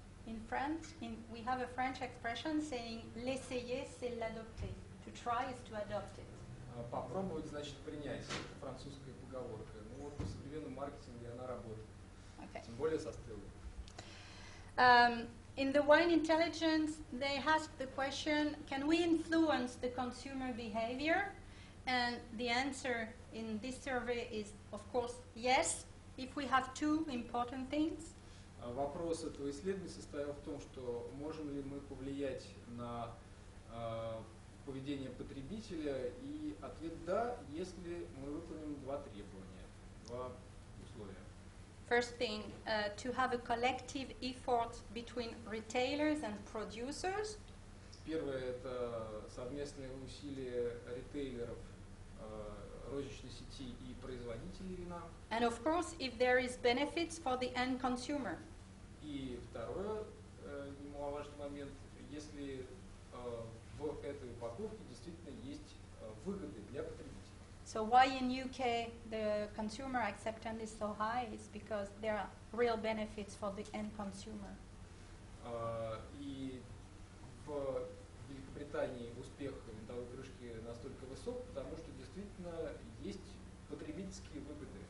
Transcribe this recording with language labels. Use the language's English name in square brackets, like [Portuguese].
[English] In French, we have a French expression saying [French] l'essayer, c'est l'adopter. [English] To try is to adopt it. [Russian] Попробовать значит принять. Это французская поговорка. Ну вот в современном маркетинге она работает. [English] Okay. [Russian] Тем более со Stelvin. [English] In the Wine Intelligence, they asked the question, can we influence the consumer behavior? And the answer in this survey is, of course, yes, if we have two important things. [Russian] Вопрос этого исследования состоял в том, что можем ли мы повлиять на поведение потребителя, и ответ да, если мы выполним два требования, два условия. [English] First thing, to have a collective effort between retailers and producers. [Russian] Первое – это совместные усилия ритейлеров, розничной сети и производителей вина. [English] And of course, if there is benefits for the end consumer. [Russian] И второй немаловажный момент, если в этой упаковке действительно есть выгоды для потребителя. [English] So why in UK the consumer acceptance is so high is because there are real benefits for the end consumer. [Russian] И в Великобритании успех винтовой крышки настолько высок, потому что действительно есть потребительские выгоды.